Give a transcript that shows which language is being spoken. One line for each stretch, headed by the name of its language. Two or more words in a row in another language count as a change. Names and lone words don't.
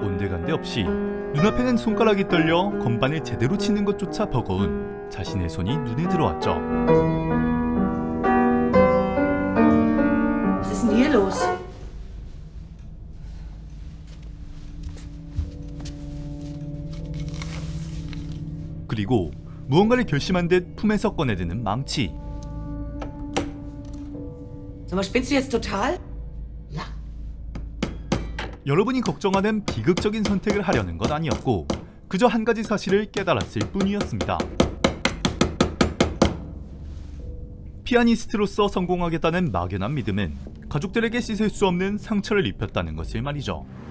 Korean: 온데간데 없이 눈앞에는 손가락이 떨려 건반을 제대로 치는 것조차 버거운 자신의 손이 눈에 들어왔죠.
German: Was ist denn hier los?
Korean: 그리고 무언가를 결심한 듯 품에서 꺼내드는 망치.
German: Sag mal, spinnst du jetzt total?
Korean: 여러분이 걱정하는 비극적인 선택을 하려는 건 아니었고 그저 한 가지 사실을 깨달았을 뿐이었습니다. 피아니스트로서 성공하겠다는 막연한 믿음은 가족들에게 씻을 수 없는 상처를 입혔다는 것을 말이죠.